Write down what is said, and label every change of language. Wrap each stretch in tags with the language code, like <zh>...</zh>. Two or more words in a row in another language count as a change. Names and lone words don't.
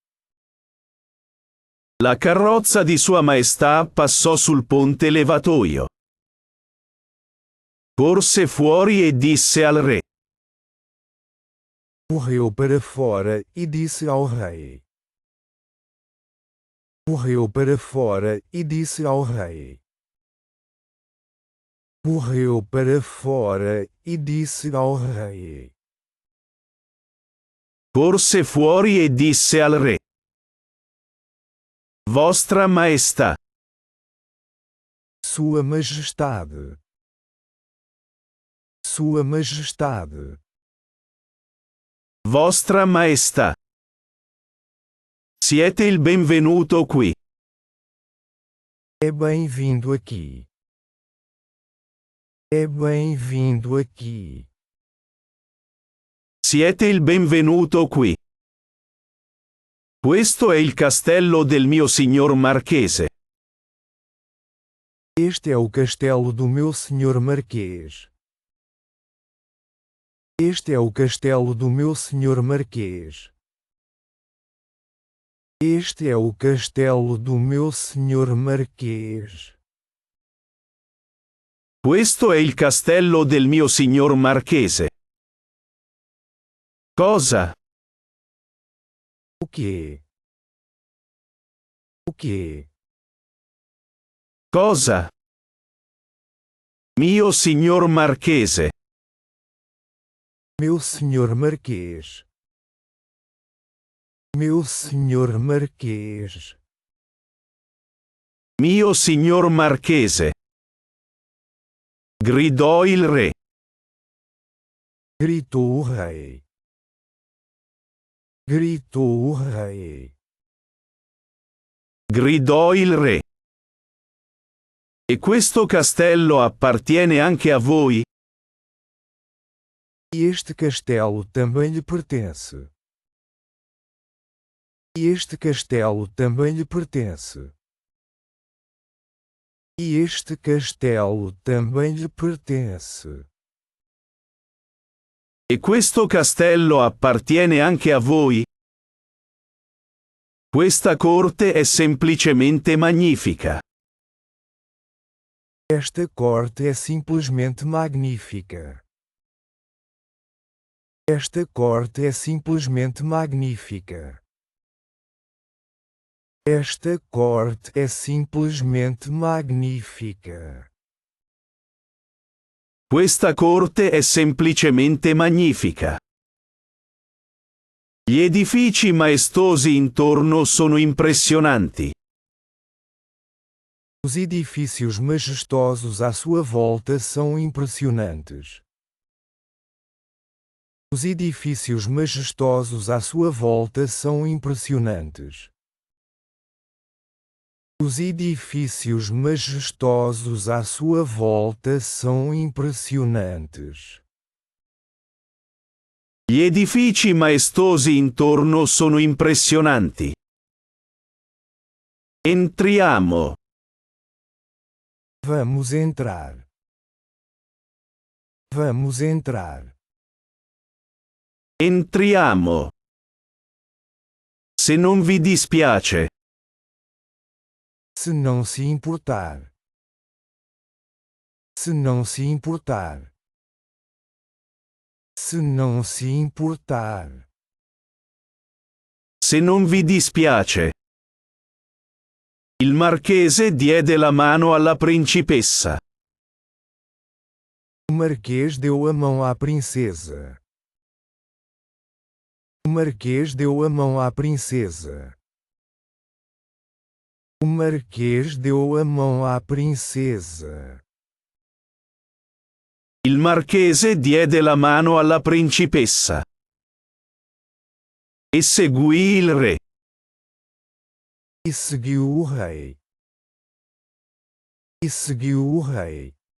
<it>La carrozza di Sua Maestà passò sul ponte levatoio. Corse fuori e disse al re.</it> <pt>Correu para fora e disse ao rei. Correu para fora e disse ao rei. Correu para fora e disse ao rei.</pt> <it>Corse fuori e disse al re. Vostra Maestà.</it> <pt>Sua Majestade. Sua Majestade.</pt> <it>Vostra Maestà. Siete il benvenuto qui.</it> <pt>É bem-vindo aqui. É bem-vindo aqui.</pt> <it>Siete il benvenuto qui. Questo è il castello del mio signor marchese.</it> <pt>Este é o castelo do meu senhor marquês. Este é o castelo do meu senhor marquês. Este é o castelo do meu senhor marquês.</pt> <it>Questo è il castello del mio signor marchese. Cosa?</it> <pt>O quê? O quê?</pt> <it>Cosa? Mio signor marchese.</it> <pt>Meu senhor marquês. Meu senhor marquês.</pt> <it>Mio signor marchese. Gridò il re.</it> <pt>Gritou o rei. Gritou o rei.</pt> <it>Gridò il re. E questo castello appartiene anche a voi?</it> <pt>E este castelo também lhe pertence. E este castelo também lhe pertence. E este castelo também lhe pertence.</pt> <it>E questo castello appartiene anche a voi? Questa corte è semplicemente magnifica.</it> <pt>Esta corte é simplesmente magnífica. Esta corte é simplesmente magnífica. Esta corte é simplesmente magnífica.</pt> <it>Questa corte è semplicemente magnifica. Gli edifici maestosi intorno sono impressionanti.</it> <pt>Os edifícios majestosos à sua volta são impressionantes. Os edifícios majestosos à sua volta são impressionantes. Os edifícios majestosos à sua volta são impressionantes.</pt> <it>Gli edifici maestosi intorno sono impressionanti. Entriamo.</it> <pt>Vamos entrar. Vamos entrar.</pt> <it>Entriamo. Se non vi dispiace.</it> <pt>Se não se importar. Se não se importar. Se não se importar.</pt> <it>Se non vi dispiace. Il marchese diede la mano alla principessa.</it> <pt>O marquês deu a mão à princesa. O marquês deu a mão à princesa. O marquês deu a mão à princesa.</pt> <it>Il marchese diede la mano alla principessa. E seguì il re.</it> <pt>E seguiu o rei. E seguiu o rei.</pt>